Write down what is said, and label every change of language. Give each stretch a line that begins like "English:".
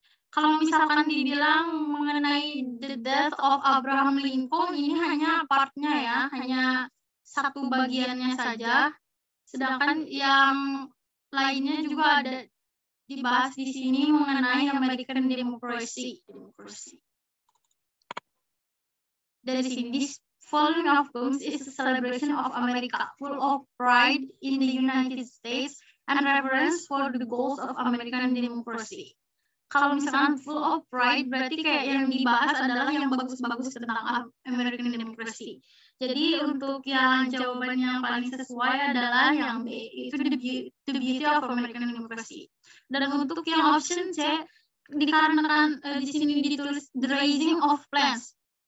Indonesian: Kalau misalkan dibilang mengenai
English: the death of Abraham Lincoln,
Indonesian: ini hanya partnya ya, hanya satu bagiannya saja. Sedangkan yang lainnya juga ada dibahas di sini mengenai American Democracy. Dari sini,
English: this following of poems is a celebration of America, full of pride in the United States and reverence for the goals of American democracy.
Indonesian: Kalau misalkan
English: full of pride,
Indonesian: berarti kayak yang dibahas adalah yang bagus-bagus tentang American democracy. Jadi untuk yang jawabannya yang paling sesuai adalah yang B, itu
English: the beauty of American democracy.
Indonesian: Dan untuk yang option C, dikarenakan di sini ditulis
English: the raising of plants.